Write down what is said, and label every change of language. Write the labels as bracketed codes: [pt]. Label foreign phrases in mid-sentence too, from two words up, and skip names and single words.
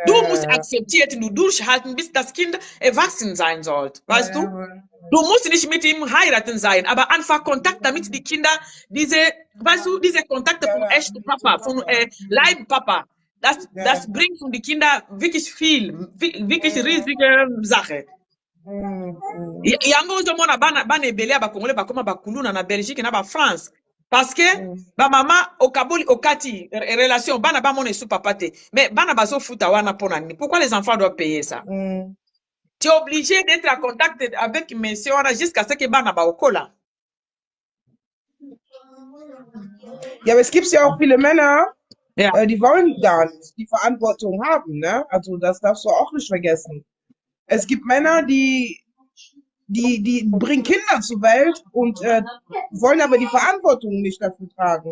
[de] Du musst akzeptieren, du durchhalten, bis das Kind erwachsen sein soll. Weißt du? Du musst nicht mit ihm heiraten sein, aber einfach Kontakt, damit die Kinder weißt du, diese Kontakte vom echten Papa, vom Leibpapa, das bringt für die Kinder wirklich viel, wirklich riesige Sache. [ln] Yango ozomona bana ebele bakongole bakoma bakuluna na Belgique na ba France [fr] parce que [ln] ba mama okaboli okati relation bana ba mona sous papa te mais bana bazo futa wana pona ni [fr] pourquoi les enfants doivent payer ça? Tu es obligé d'être en contact avec monsieur jusqu'à ce que [ln] bana ba okola. [de] Ja, aber es gibt ja auch viele Männer, Ja. die wollen gar nicht die Verantwortung haben, ne? Also das darfst du auch nicht vergessen. Es gibt Männer, die bringen Kinder zur Welt und wollen aber die Verantwortung nicht dafür tragen.